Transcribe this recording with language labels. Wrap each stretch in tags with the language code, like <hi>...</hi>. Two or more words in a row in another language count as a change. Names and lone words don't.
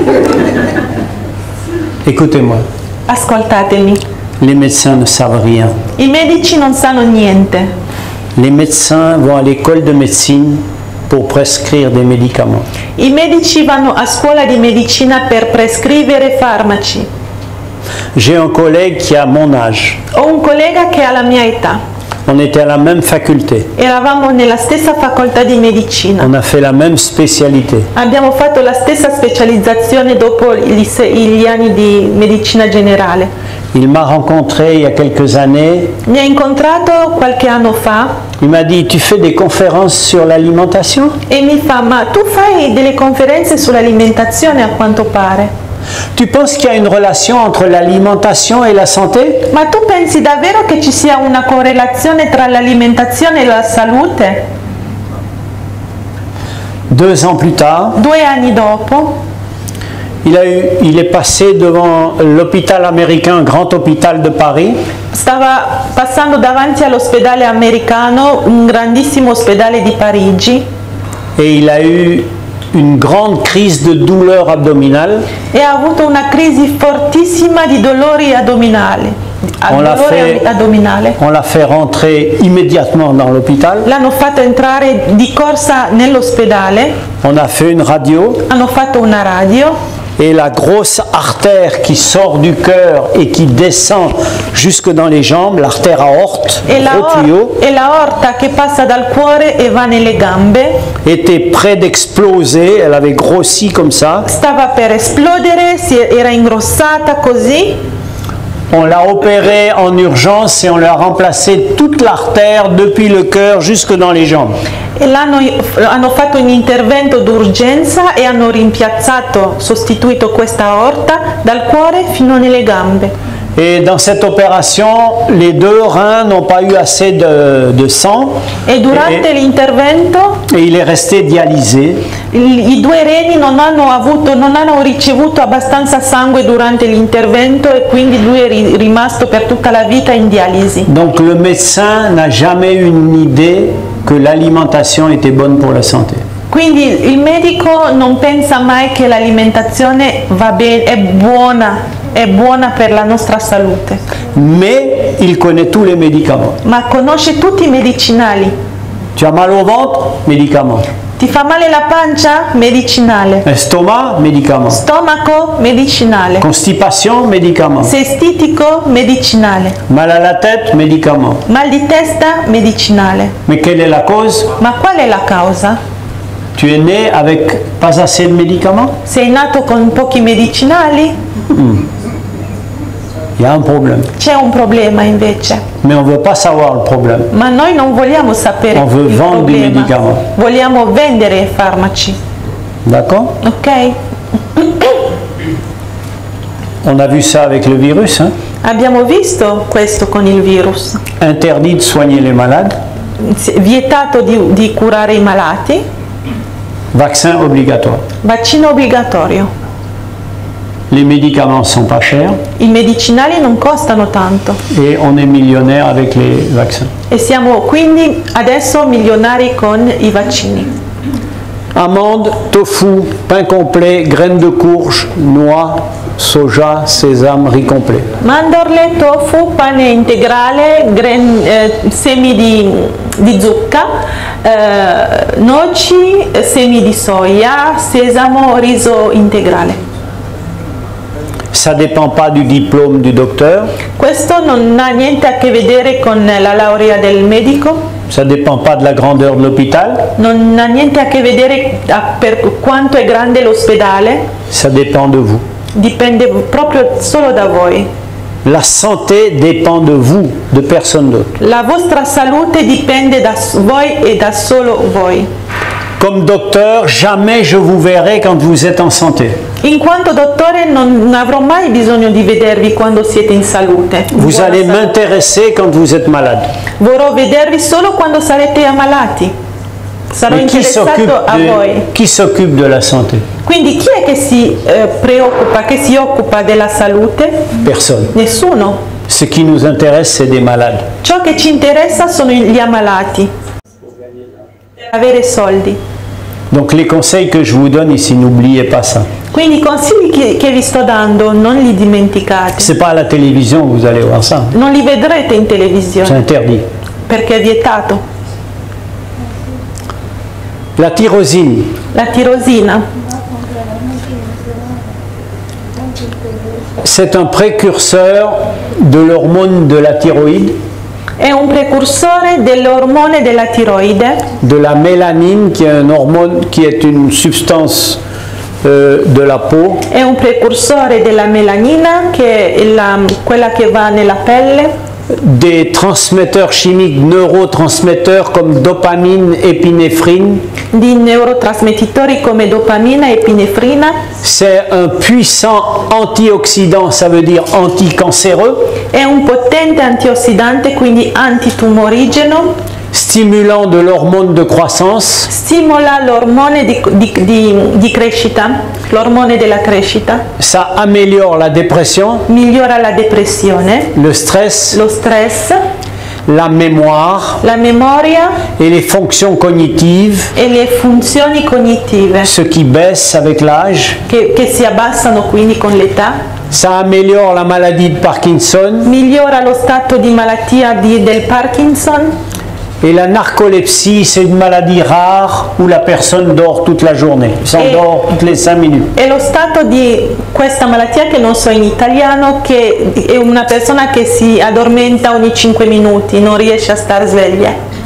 <fr>Écoutez-moi,</fr> <it>Ascoltatemi,</it> <fr>les médecins ne savent rien.</fr> <it>i medici non sanno niente.</it> <fr>Les médecins vont à l'école de médecine pour prescrire des médicaments.</fr> <it>I medici vanno a scuola di medicina per prescrivere farmaci.</it> <fr>J'ai un collègue qui a mon âge.</fr> <it>Ho un collega che ha la mia età.</it> <fr>On était à la même faculté.</fr> <it>Eravamo nella stessa facoltà di medicina.</it> <fr>On a fait la même spécialité.</fr> <it>Abbiamo fatto la stessa specializzazione dopo gli anni di medicina generale.</it> <fr>Il m'a rencontré il y a quelques années.</fr> <it>Mi ha incontrato qualche anno fa</it> <fr>Il m'a dit, tu fais des conférences sur l'alimentation?</fr> <it>e mi fa: ma tu fai delle conferenze sull'alimentazione a quanto pare?</it> <fr>Tu penses qu'il y a une relation entre l'alimentation et la santé?</fr> <it>Ma tu pensi davvero che ci sia una correlazione tra l'alimentazione e la salute?</it> <fr>2 ans plus tard,</fr> <it>2 anni dopo</it> <fr>il est passé devant l'hôpital américain, un grand hôpital de Paris.</fr> <it>stava passando davanti all'ospedale americano, un grandissimo ospedale di Parigi,</it> <fr>Et il a eu une grande crise de douleur abdominale.</fr> <it>e ha avuto una crisi fortissima di dolori addominali.</it> <fr>On l'a</fr> <it>Addominale.</it> <fr>fait rentrer immédiatement dans l'hôpital.</fr> <it>L'hanno fatto entrare di corsa nell'ospedale,</it> <fr>On a fait une radio</fr> <it>hanno fatto una radio</it> <fr>et la grosse artère qui sort du cœur et qui descend jusque dans les jambes, l'artère aorte,</fr> <it>e</it> <fr>gros tuyau,</fr> <it>la orta che passa dal cuore e va nelle gambe</it> <fr>était près d'exploser. Elle avait grossi comme ça.</fr> <it>stava per esplodere, era ingrossata così.</it> <fr>On l'a opéré en urgence et on lui a remplacé toute l'artère depuis le cœur jusque dans les jambes.</fr> <it>E hanno fatto un intervento d'urgenza e hanno sostituito questa aorta dal cuore fino nelle gambe.</it> <fr>Et dans cette opération, les 2 reins n'ont pas eu assez de sang</fr> <it>E durante l'intervento</it> <fr>et il est resté dialysé.</fr> <it>i 2 reni non hanno ricevuto abbastanza sangue durante l'intervento e quindi lui è rimasto per tutta la vita in dialisi.</it> <fr>Donc le médecin n'a jamais eu une idée que l'alimentation était bonne pour la santé.</fr> <it>Quindi il medico non pensa mai che l'alimentazione va bene, è buona per la nostra salute,</it> <fr>Mais il connaît tous les médicaments.</fr> <it>ma conosce tutti i medicinali.</it> <fr>Tu as mal au ventre? Médicament.</fr> <it>Ti fa male la pancia? Medicinale.</it> <fr>Estomac? Médicament.</fr> <it>Stomaco? Medicinale.</it> <fr>Constipation? Médicament.</fr> <it>Sei stitico? Medicinale.</it> <fr>Mal à la tête? Médicament.</fr> <it>Mal di testa? Medicinale.</it> <fr>Mais quelle est la cause?</fr> <it>Ma qual è la causa?</it> <fr>Tu es né avec pas assez de médicaments?</fr> <it>Sei nato con pochi medicinali?</it> <fr>Il y a un problème.</fr> <it>C'è un problema invece.</it> <fr>Mais on ne veut pas savoir le problème.</fr> <it>Ma noi non vogliamo sapere</it> <fr>On veut</fr> <it>il</it> <fr>vendre des</fr> <it>problema.</it> <fr>médicaments.</fr> <it>Vogliamo vendere farmaci.</it> <fr>D'accord?</fr> <it>Ok?</it> <fr>On a vu ça avec le virus. Hein?</fr> <it>Abbiamo visto questo con il virus.</it> <fr>Interdit de soigner les malades.</fr> <it>Vietato di curare i malati.</it> <fr>Vaccin obligatoire.</fr> <it>Vaccino obbligatorio.</it> <fr>Les médicaments ne sont pas chers</fr> <it>I medicinali non costano tanto</it> <fr>et on est millionnaire avec les vaccins.</fr> <it>e siamo quindi adesso milionari con i vaccini.</it> <fr>Amandes, tofu, pain complet, graines de courge, noix, soja, sésame, riz complet.</fr> <it>Mandorle, tofu, pane integrale, semi di zucca, noci, semi di soia, sesamo, riso integrale.</it> <fr>Ça ne dépend pas du diplôme du docteur,</fr> <it>Questo non ha niente a che vedere con la laurea del medico,</it> <fr>ça ne dépend pas de la grandeur de l'hôpital,</fr> <it>non ha niente a che vedere per quanto è grande l'ospedale,</it> <fr>ça dépend de vous.</fr> <it>dipende proprio solo da voi.</it> <fr>La santé dépend de vous, de personne d'autre.</fr> <it>La vostra salute dipende da voi e da solo voi.</it> <fr>Comme docteur, jamais je vous verrai quand vous êtes en santé.</fr> <it>In quanto dottore non avrò mai bisogno di vedervi quando siete in salute.</it> <fr>Vous allez m'intéresser quand vous êtes malade.</fr> <it>Vorrò vedervi solo quando sarete ammalati. Sarò</it> <fr>Mais</fr> <it>interessato a voi.</it> <fr>qui s'occupe de la santé?</fr> <it>Quindi chi è che si preoccupa, che si occupa della salute?</it> <fr>Personne.</fr> <it>Nessuno.</it> <fr>Ce qui nous intéresse, c'est des malades.</fr> <it>Ciò che ci interessa sono gli ammalati. Per avere soldi.</it> <fr>Donc les conseils que je vous donne ici, n'oubliez pas ça.</fr> <it>Quindi i consigli che vi sto dando non li dimenticate.</it> <fr>C'est pas à la télévision que vous allez voir ça.</fr> <it>Non li vedrete in</it> <fr>C'est</fr> <it>televisione</it> <fr>interdit.</fr> <it>perché è vietato.</it> <fr>La tyrosine,</fr> <it>La tirosina</it> <fr>c'est un précurseur de l'hormone de la thyroïde,</fr> <it>è un precursore dell'ormone della tiroide,</it> <fr>de la mélanine, qui est un hormone, qui est une substance de la peau,</fr> <it>è un precursore della melanina, che è quella che va nella pelle,</it> <fr>des transmetteurs chimiques, neurotransmetteurs comme dopamine, épinéphrine.</fr> <it>di neurotrasmettitori come dopamina e epinefrina.</it> <fr>C'est un puissant antioxydant, ça veut dire anticancéreux,</fr> <it>È un potente antiossidante, quindi antitumorigeno,</it> <fr>stimulant de l'hormone de croissance,</fr> <it>stimola l'ormone di crescita, l'ormone della crescita,</it> <fr>ça améliore la dépression,</fr> <it>migliora la depressione,</it> <fr>le stress,</fr> <it>lo stress,</it> <fr>la mémoire</fr> <it>la memoria</it> <fr>et les fonctions cognitives,</fr> <it>e le funzioni cognitive</it> <fr>ce qui baisse avec l'âge.</fr> <it>che si abbassano quindi con l'età,</it> <fr>Ça améliore la maladie de Parkinson</fr> <it>migliora lo stato di malattia del Parkinson.</it> <fr>et la narcolepsie, c'est une maladie rare où la personne dort toute la journée, s'endort toutes les 5 minutes.</fr> <it>E lo stato di questa malattia, che non so in italiano, che è una persona che si addormenta ogni 5 minuti, non riesce a stare sveglia.</it>